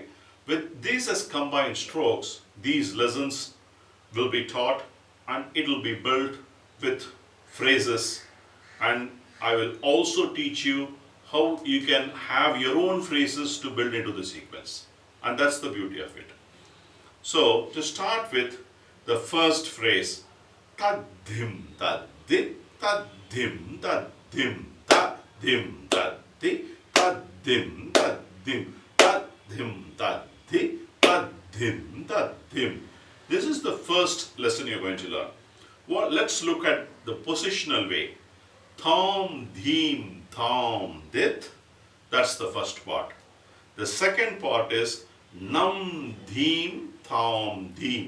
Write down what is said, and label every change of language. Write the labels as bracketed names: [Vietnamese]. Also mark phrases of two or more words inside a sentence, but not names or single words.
[English] With these as combined strokes, these lessons will be taught and it will be built with phrases, and I will also teach you how you can have your own phrases to build into the sequence, and that's the beauty of it. So to start with the first phrase, Tad-dim, tad-di, tad-dim, tad-dim, tad-dim, tad-di, tad-dim, tad-dim, tad-dim, tad-di, tad-dim, tad-dim. This is the first lesson you're going to learn. Well, let's look at the positional way. Tham, Dheem, Tham, Dith. That's the first part. The second part is Nam, Dheem, Tham, Dheem.